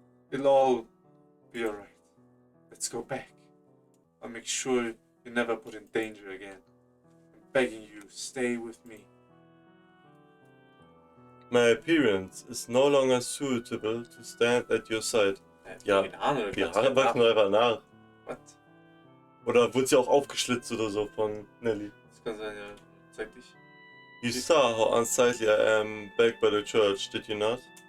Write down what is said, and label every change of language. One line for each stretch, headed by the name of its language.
English: It'll all be alright. Let's go back. I'll make sure you're never put in danger again. I'm begging you, stay with me. My appearance is no longer suitable to stand at your side.
German: Ja, die Haare wachsen einfach nach.
English: What?
German: Oder wurde sie auch aufgeschlitzt oder so von Nelly? Das kann sein, ja. Zeig dich.
English: You saw how unsightly I am back by the church, did you not?